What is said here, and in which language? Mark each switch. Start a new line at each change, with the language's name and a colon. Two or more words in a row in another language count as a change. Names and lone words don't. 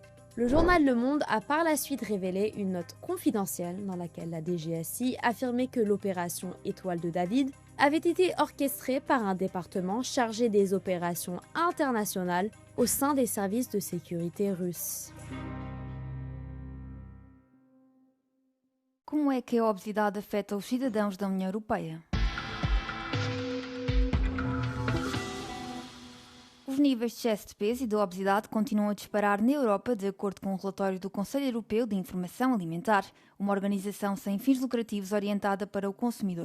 French: Le journal Le Monde a par la suite révélé une note confidentielle dans laquelle la DGSI affirmait que l'opération Étoile de David avait été orchestrée par un département chargé des opérations internationales au sein des services de sécurité russes.
Portuguese: Como é que a obesidade afeta os cidadãos da União Europeia? Os níveis de excesso de peso e de obesidade continuam a disparar na Europa, de acordo com um relatório do Conselho Europeu de Informação Alimentar, uma organização sem fins lucrativos orientada para o consumidor.